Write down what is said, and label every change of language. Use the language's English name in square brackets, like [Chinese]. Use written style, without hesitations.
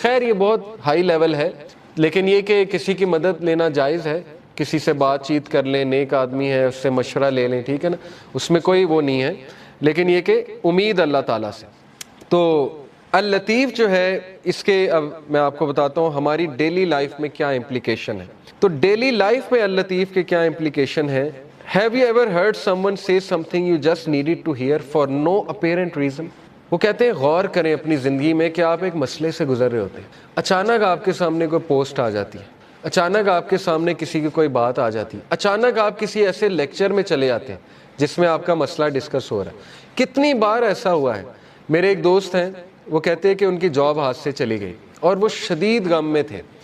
[Urdu] خیر یہ بہت ہائی لیول ہے, لیکن یہ کہ کسی کی مدد لینا جائز ہے, کسی سے بات چیت کر لیں, نیک آدمی ہے اس سے مشورہ لے لیں, ٹھیک ہے نا, اس میں کوئی وہ نہیں ہے. لیکن یہ کہ امید اللہ تعالیٰ سے. تو اللطیف جو ہے اس کے اب میں آپ کو بتاتا ہوں ہماری ڈیلی لائف میں کیا امپلیکیشن ہے. تو ڈیلی لائف میں اللطیف کے کیا امپلیکیشن ہے. [English] Have you ever heard someone say something you just needed to hear for no apparent reason? [Urdu] وہ کہتے ہیں غور کریں اپنی زندگی میں کہ آپ ایک مسئلے سے گزر رہے ہوتے ہیں, اچانک آپ کے سامنے کوئی پوسٹ آ جاتی ہے, اچانک آپ کے سامنے کسی کی کوئی بات آ جاتی، اچانک آپ کسی ایسے لیکچر میں چلے جاتے ہیں جس میں آپ کا مسئلہ ڈسکس ہو رہا ہے۔ کتنی بار ایسا ہوا ہے، میرے ایک دوست ہیں، وہ کہتے ہیں کہ ان کی جاب ہاتھ سے چلی گئی اور وہ شدید غم میں تھے،